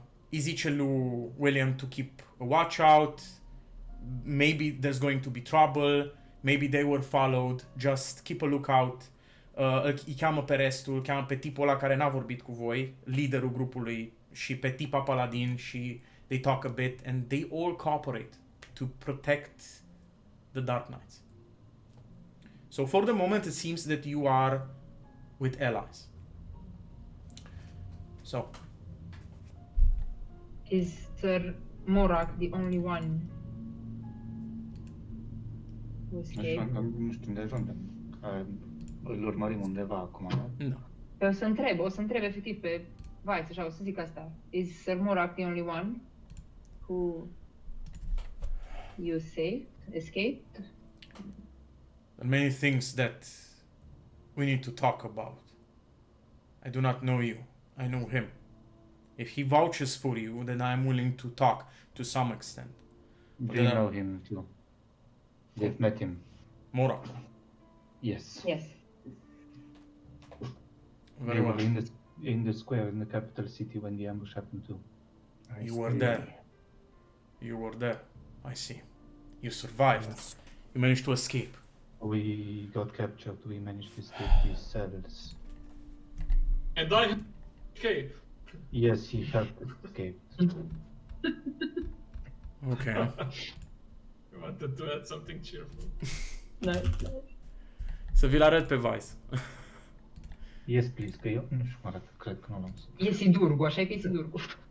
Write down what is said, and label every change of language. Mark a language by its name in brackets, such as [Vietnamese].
[Romanian] Îi zice lui William [English] to keep a watch out, maybe there's going to be trouble, maybe they were followed, just keep a lookout. [Romanian] îi cheamă pe restul, îl cheamă pe tipul ăla care n-a vorbit cu voi, liderul grupului, și pe tipa paladin, și [English] they talk a bit and they all cooperate to protect the Dark Knights. So for the moment it seems that you are with allies. So, Is Sir Morak the only one who escaped? [Romanian] Nu știu unde ajungem. Îl urmărim undeva acum, nu? [English] no. [Romanian] O să întreb efectiv pe Vice, așa, o să zic asta. [English] Is Sir Morak the only one who you escaped? There are many things that we need to talk about. I do not know you. I know him. If he vouches for you, then I am willing to talk to some extent. They know him too. They've met him. Morak. Yes. Yes. Very They well. were in the square in the capital city when the ambush happened too. You were there. You were there. I see. You survived. Yes. You managed to escape. We got captured. We managed to escape these cells. And I escape. Yes, he helped escape. Okay. I wanted to add something cheerful. Nice. [Romanian] Să vi-l arăt pe Vice. [English] Yes, please, [Romanian] că eu nu știu cum arată, cred că nu l-am văzut. E Sidurgu, așa că e Sidurgu.